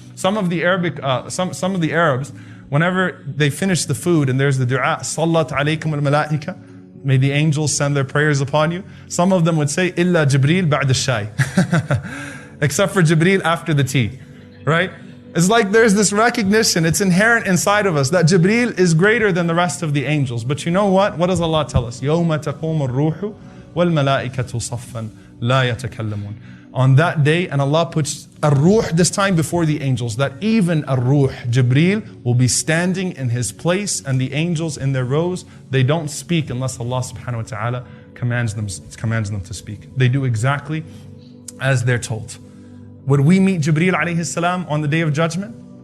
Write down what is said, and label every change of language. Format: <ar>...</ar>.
<en>Some of the Arabs, whenever they finish the food and there's the dua,</en> <ar>Sallat alaykum al-malaika,</ar> <en>may the angels send their prayers upon you. Some of them would say,</en> <ar>Illa Jibreel ba'd al-shay.</ar> <en>Except for Jibreel after the tea, right? It's like there's this recognition, it's inherent inside of us that Jibreel is greater than the rest of the angels. But you know what?</en> <ar>What does Allah tell us? يَوْمَ تَقُومُ الرُّوحُ وَالْمَلَائِكَةُ صَفًّا لَا يَتَكَلَّمُونَ.</ar> <en>on that day, and Allah puts ar-ruh this time before the angels, that even ar-ruh, Jibreel, will be standing in his place, and the angels in their rows, they don't speak unless Allah subhanahu wa ta'ala commands them to speak. They do exactly as they're told. Would we meet Jibreel alayhi salam on the day of judgment?</en>